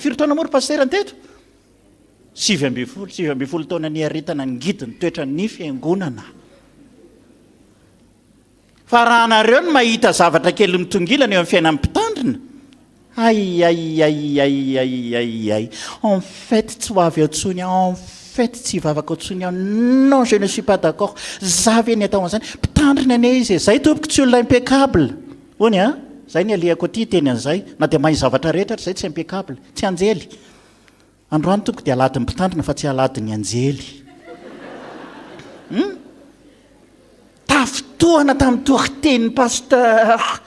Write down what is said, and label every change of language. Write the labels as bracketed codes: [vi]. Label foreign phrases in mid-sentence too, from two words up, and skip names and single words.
[mg] Firy taona moa ry pastera teto? 7 taona ny aritana ny ngidiny toetra ny fiangonana. Fa raha nareo no mahita zavatra kely mitongilana eo amin'ny fiainan'ny mpitandrina. Ay. [fr] En fait [mg] tsy ho avy atsony, [fr] en fait [mg] tsy hivavaka atsony. [fr] Non, je ne suis pas d'accord. [mg] Zavy ny atao an'izany. Mpitandrina ane izy. Zay tompoko tsy olona impeccable. Hony Zay ny alehako aty teny an'izay. Na dia mahay zavatra rehetra zay tsy impeccable, tsy anjely. Androany toko dia aladin'ny mpitandrina fa tsy aladin'ny anjely. Tafitohana tamin'ny tohiten'ny pasteur.